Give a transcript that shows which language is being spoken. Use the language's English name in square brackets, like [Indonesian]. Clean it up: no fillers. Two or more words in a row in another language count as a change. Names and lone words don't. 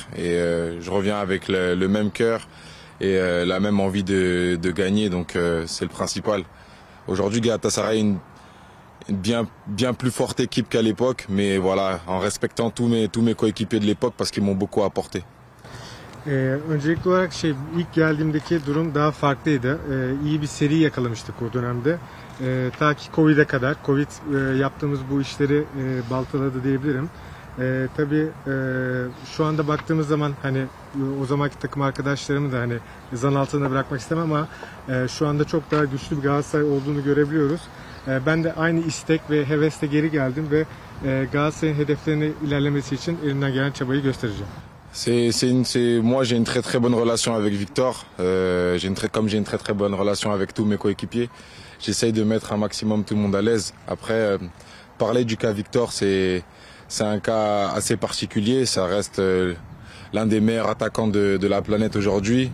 [French] Et je reviens avec le même cœur et la même envie de gagner. Donc c'est le principal. Aujourd'hui, Galatasaray est une bien plus forte équipe qu'à l'époque, mais voilà, en respectant tous mes coéquipiers de l'époque parce qu'ils m'ont beaucoup apporté. [Turkish] Öncelikli olarak ilk geldiğimdeki durum daha farklıydı. İyi bir seri yakalamıştık o dönemde. Ta ki Covid'e kadar. Covid yaptığımız bu işleri baltaladı diyebilirim. Tabii şu anda baktığımız zaman hani o zamanki takım arkadaşlarımı da hani zan altında bırakmak istemem ama şu anda çok daha güçlü bir Galatasaray olduğunu görebiliyoruz. Ben de aynı istek ve hevesle geri geldim ve Galatasaray'ın hedeflerine ilerlemesi için elimden gelen çabayı göstereceğim. [French] Moi j'ai une très bonne relation avec Victor. Comme j'ai une très bonne relation avec tous mes coéquipiers, j'essaye de mettre un maximum tout le monde à l'aise. Après, parler du cas Victor, c'est un cas assez particulier. Ça reste l'un des meilleurs attaquants de la planète aujourd'hui.